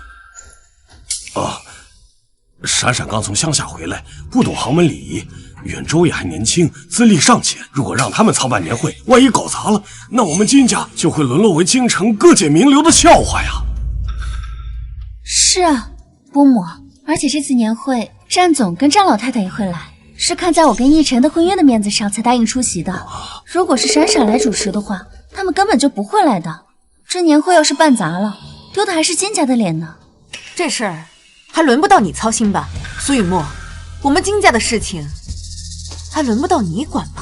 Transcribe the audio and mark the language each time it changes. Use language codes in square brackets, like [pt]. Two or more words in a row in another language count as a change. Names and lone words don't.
[zh] 閃閃剛從鄉下回來，不懂豪門禮儀，遠洲也還年輕，資歷尚淺，如果讓他們操辦年會，萬一搞砸了，那我們金家就會淪落為京城各界名流的笑話呀。是啊，伯母，而且這次年會，戰總跟張老太太也會來，是看在我跟奕晨的婚約的面子上才答應出席的。如果是閃閃來主持的話，他們根本就不會來的。這年會要是辦砸了，丟的還是金家的臉呢。這事兒還輪不到你操心吧，蘇雨墨，我們金家的事情還輪不到你管吧？